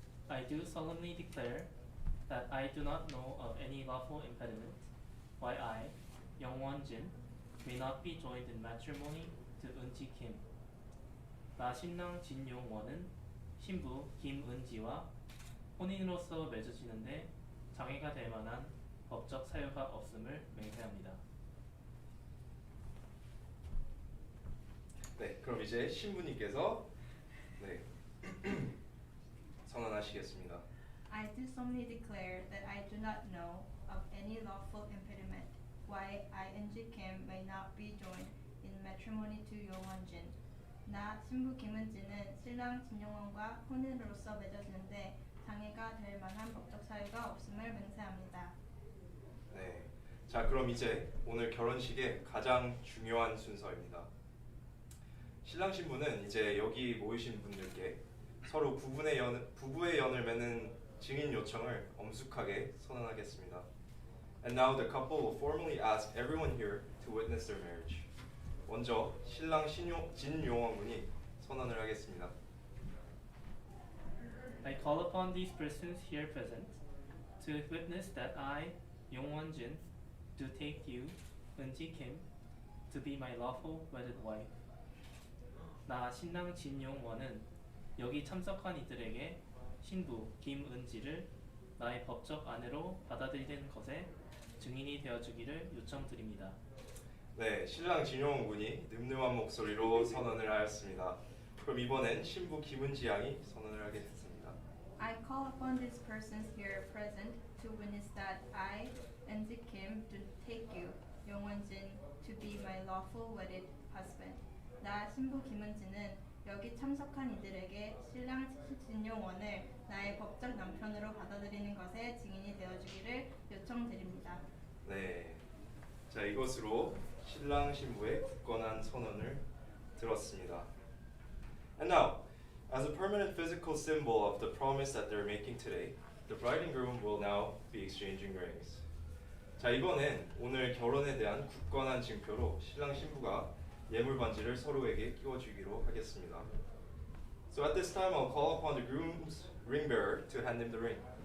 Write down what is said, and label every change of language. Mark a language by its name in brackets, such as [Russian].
[English] I do solemnly declare that I do not know of any lawful impediment why I, Youngwon Jin, may not be joined in matrimony to Eunji Kim. [Korean] 나 신랑 진용원은 신부 김은지와 혼인으로서 맺어지는데 장애가 될 만한 법적 사유가 없음을 맹세합니다. 네, 그럼 이제 신부님께서 선언하시겠습니다. [English] I do solemnly declare that I do not know of any lawful impediment why I, Eunji Kim, may not be joined in matrimony to Youngwon Jin. [Korean] 나 신부 김은지는 신랑 진용원과 혼인으로서 맺어지는데 장애가 될 만한 법적 사유가 없음을 맹세합니다. 네, 자 그럼 이제 오늘 결혼식의 가장 중요한 순서입니다. 신랑 신부는 이제 여기 모이신 분들께 서로 부부의 연을 맺는 증인 요청을 엄숙하게 선언하겠습니다. [English] And now the couple will formally ask everyone here to witness their marriage. [Korean] 먼저 신랑 진용원 군이 선언을 하겠습니다. [English] I call upon these persons here present to witness that I, Youngwon Jin, do take you, Eunji Kim, to be my lawful wedded wife. [Korean] 나 신랑 진용원은 여기 참석한 이들에게 신부 김은지를 나의 법적 아내로 받아들이는 것에 증인이 되어주기를 요청드립니다. 네, 신랑 진용원 군이 늠름한 목소리로 선언을 하였습니다. 그럼 이번엔 신부 김은지 양이 선언을 하겠습니다. [English] I call upon these persons here present to witness that I, Eunji Kim, do take you, Youngwon Jin, to be my lawful wedded husband. [Korean] 나 신부 김은지는 여기 참석한 이들에게 신랑 진용원을 나의 법적 남편으로 받아들이는 것에 증인이 되어주기를 요청드립니다. 네, 자 이것으로 신랑 신부의 굳건한 선언을 들었습니다. [English] And now, as a permanent physical symbol of the promise that they're making today, the bride and groom will now be exchanging rings. [Korean] 자 이번엔 오늘 결혼에 대한 굳건한 증표로 신랑 신부가 예물 반지를 서로에게 끼워주기로 하겠습니다. [English] So at this time, I'll call upon the groom's ring bearer to hand him the ring.